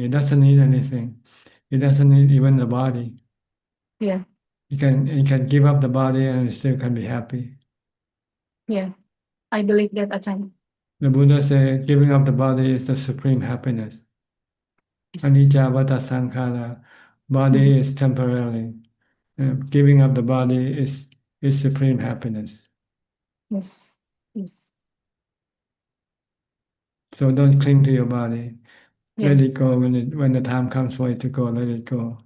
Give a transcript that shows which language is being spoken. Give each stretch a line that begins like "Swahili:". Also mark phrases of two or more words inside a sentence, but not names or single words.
English: It doesn't need anything. It doesn't need even the body. Yeah. You can give up the body and it still can be happy. Yeah. I believe that, Ajahn. The Buddha said giving up the body is the supreme happiness. Yes.
Pali: Anicca vata sankhara.
English: Body is temporary. Giving up the body is supreme happiness. Yes. Yes. So don't cling to your body. Yeah. Let it go when the time comes for it to go. Let it go.